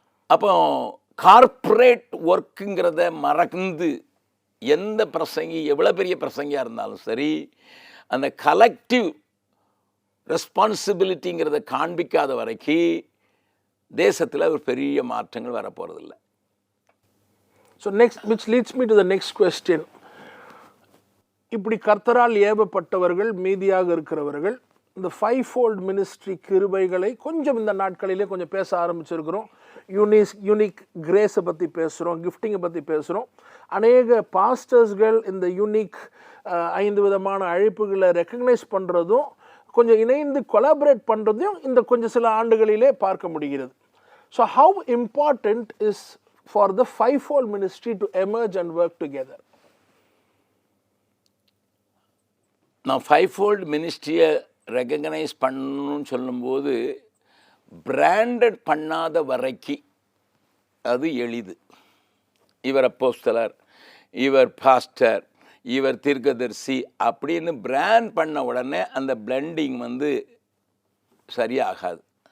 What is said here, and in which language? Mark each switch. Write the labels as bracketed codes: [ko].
[ta] அப்போ கார்ப்பரேட் ஒர்க்குங்கிறத மறந்து எந்த பிரசங்கி எவ்வளோ பெரிய பிரசங்கியாக இருந்தாலும் சரி, அந்த கலெக்டிவ் ரெஸ்பான்சிபிலிட்டிங்கிறத காண்பிக்காத வரைக்கும் தேசத்தில் ஒரு பெரிய மாற்றங்கள் வரப்போகிறதில்லை. [en] So which leads me to the next question. [ta] இப்படி கர்த்தரால் ஏவப்பட்டவர்கள் மீதியாக இருக்கிறவர்கள் இந்த 5-fold மினிஸ்ட்ரி கிருபைகளை கொஞ்சம் இந்த நாட்களிலே கொஞ்சம் பேச ஆரம்பிச்சிருக்கிறோம். யூனிக் கிரேஸை பற்றி பேசுகிறோம், கிஃப்டிங்கை பற்றி பேசுகிறோம். அநேக பாஸ்டர்ஸ்கள் இந்த யூனிக் 5 விதமான அழைப்புகளை ரெக்கக்னைஸ் பண்ணுறதும் கொஞ்சம் இணைந்து கொலாபரேட் பண்ணுறதையும் இந்த கொஞ்சம் சில ஆண்டுகளிலே பார்க்க முடிகிறது. [en] So how important is for the 5-fold ministry to emerge and work together? [ta] நான் 5-fold மினிஸ்ட்ரியை ரெகக்னைஸ் பண்ணணும்னு சொல்லும்போது பிராண்டட் பண்ணாத வரைக்கும் அது எளிது. இவர் அப்போஸ்தலர், இவர் பாஸ்டர், இவர் தீர்க்கதரிசி அப்படின்னு பிராண்ட் பண்ண உடனே அந்த பிளெண்டிங் சரியாகாது.